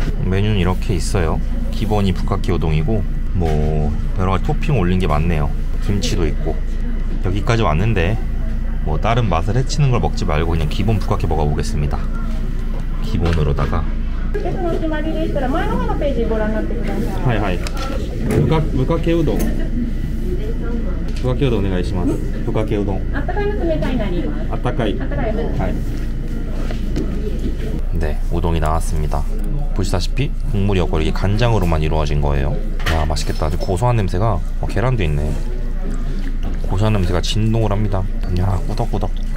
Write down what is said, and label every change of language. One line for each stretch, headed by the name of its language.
Korean: 메뉴는 이렇게 있어요. 기본이 푸카케 우동이고 뭐 여러가지 토핑 올린 게 많네요. 김치도 있고. 여기까지 왔는데 뭐 다른 맛을 해치는 걸 먹지 말고 그냥 기본 북각해 먹어보겠습니다. 기본으로다가
Japanese: 列のお決まりでしたら前の方のページご覧になってください。はいはいぶかけうどんぶかけうどんお願いします。ぶかけうどんあったかいの冷たいになります。あったかいあったかいの。
Korean: 네, 우동이 나왔습니다. 보시다시피 국물이 없고 이게 간장으로만 이루어진 거예요. 야, 맛있겠다. 아주 고소한 냄새가 계란도 있네. 고소한 냄새가 진동을 합니다. 야, 꾸덕꾸덕.